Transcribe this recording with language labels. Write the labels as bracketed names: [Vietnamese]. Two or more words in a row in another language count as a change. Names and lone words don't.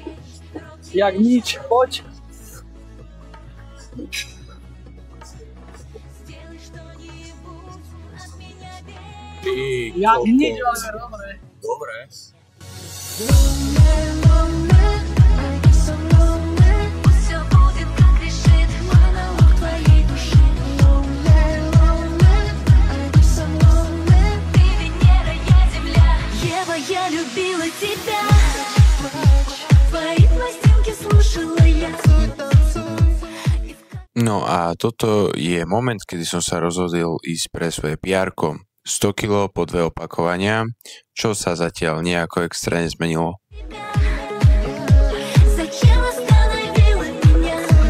[Slovak] Jak nič, poď. Jak nič, ale dobre. Dobre. [Russian] Я любила тебя, твои пластинки слушала я. [Slovak] No a toto je moment, kedy som sa rozhodol ísť pre svoje PR-ko. 100 kg po 2 opakovania, čo sa zatiaľ nejako extra nezmenilo. [Russian] Зачем остановила меня?